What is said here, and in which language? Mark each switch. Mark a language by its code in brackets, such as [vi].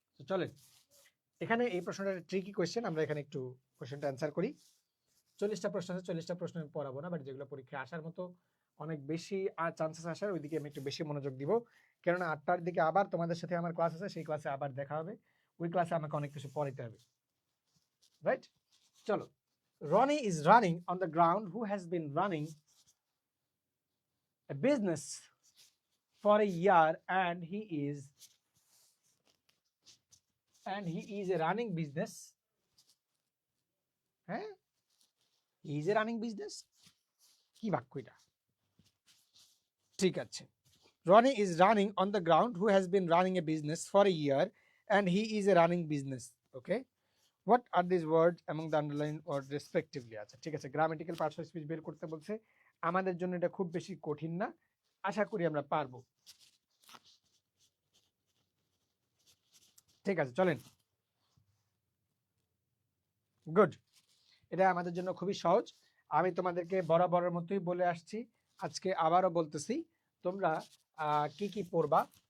[bn] চলেন, এখানে এই প্রশ্নটা ট্রিকি কোয়েশ্চেন, আমরা এখানে একটু কোয়েশ্চেনটা অ্যান্সার করি। 40টা প্রশ্ন আছে, 40টা প্রশ্ন আমি পড়াবো না, বাট যেগুলো পরীক্ষায় আসার মতো অনেক বেশি চান্সেস আসার, ওইদিকে আমি একটু বেশি মনোযোগ দিব। কেননা 8টার দিকে আবার তোমাদের সাথে আমার ক্লাস আছে, সেই ক্লাসে আবার দেখা হবে। ওই ক্লাসে আমাকে অনেক কিছু পড়াইতে হবে, রাইট? চলো, [en] Ronnie is running on the ground who has been running a business for a year and he is a running business. [bn] হ্যাঁ, [en] he is a running business, [bn] কি বাক্য এটা? ঠিক আছে, [en] Ronnie is running on the ground who has been running a business for a year and he is a running business. Okay, what are these words among the underlined words respectively? [bn] আচ্ছা ঠিক আছে, grammatical parts of speech বের করতে বলছে। আমাদের জন্য এটা খুব বেশি কঠিন না, আশা করি আমরা পারবো। ঠিক আছে, চলেন। গুড, এটা আমাদের জন্য খুবই সহজ। আমি তোমাদেরকে বরাবরের মতোই বলে আসছি, আজকে আবারও বলতেছি, তোমরা কি কি পড়বা।